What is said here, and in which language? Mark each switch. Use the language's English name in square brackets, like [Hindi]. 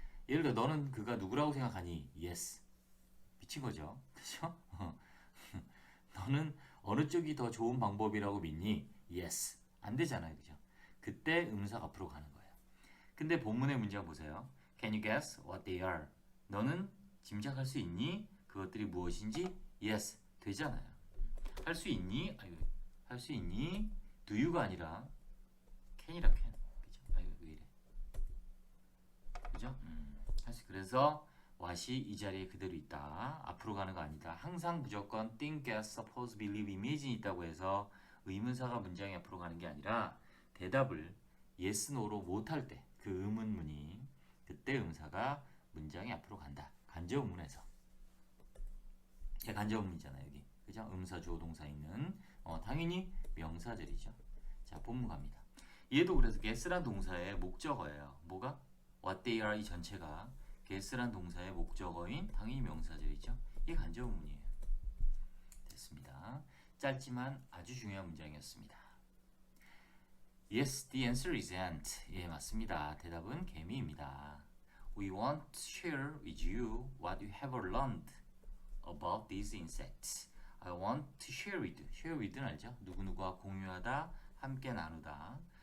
[Korean] 예를 들어 너는 그가 누구라고 생각하니? yes. 미친 거죠. 그죠? 너는 어느 쪽이 더 좋은 방법이라고 믿니? yes. 안 되잖아요. 그죠? 그때 의문사가 앞으로 가는 거예요. 근데 본문의 문장 보세요. [English] Can you guess what they are? [Korean] 너는 짐작할 수 있니? 그것들이 무엇인지? yes. 되잖아요. 할 수 있니? 할 수 있니? do you가 아니라 can이라 can. 그죠? 왜 이래? 그죠? 그래서 what이 이 자리에 그대로 있다. 앞으로 가는 거 아니다. 항상 무조건 think, guess, suppose, believe, image이 있다고 해서 의문사가 문장이 앞으로 가는 게 아니라 대답을 yes, no로 못할 때 그 의문문이 그때 의문사가 문장이 앞으로 간다. 간접문에서. 간접문이잖아요, 여기. 그죠? 의문사 주어 동사 있는 당연히 명사절이죠. 자, 본문 갑니다. 얘도 그래서 guess란 동사의 목적어예요. 뭐가? what they are 이 전체가 guess란 동사의 목적어인 당연히 명사절이죠. 이게 간접문이에요. 됐습니다. 짧지만 아주 중요한 문장이었습니다. [English] Yes, the answer is ant. [Korean] 예, 맞습니다. 대답은 개미입니다. [English] We want to share with you what you have learned about these insects. I want to share with. [Korean] share with는 알죠? 누구누구와 공유하다, 함께 나누다.